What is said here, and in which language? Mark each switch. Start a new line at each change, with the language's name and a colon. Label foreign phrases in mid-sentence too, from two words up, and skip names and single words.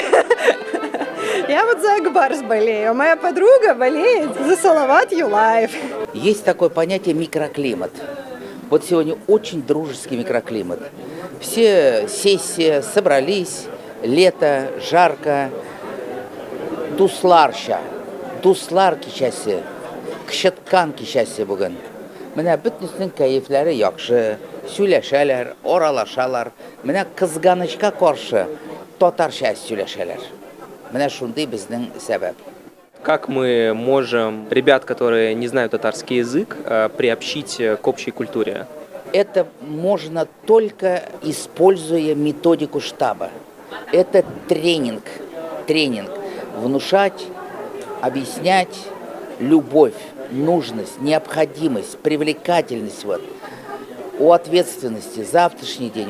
Russian: Я вот за Акбарс болею, а моя подруга болеет за Салават Юлаев. Есть такое понятие микроклимат. Вот сегодня очень дружеский микроклимат. Все сессии собрались, лето, жарко.
Tatar: Дуслар кичәсе, кышыткан кичәсе бүген. Менә бөтенесенең кәефләре яхшы, сөйләшәләр, аралашалар. Менә кызганычка каршы татарча сөйләшәләр. Менә шундый безнең сәбәп.
Russian: Как мы можем ребят, которые не знают татарский язык, приобщить к общей культуре? Это можно только используя методику штаба. Это тренинг. Внушать, объяснять любовь, нужность, необходимость, привлекательность о ответственности, завтрашний день.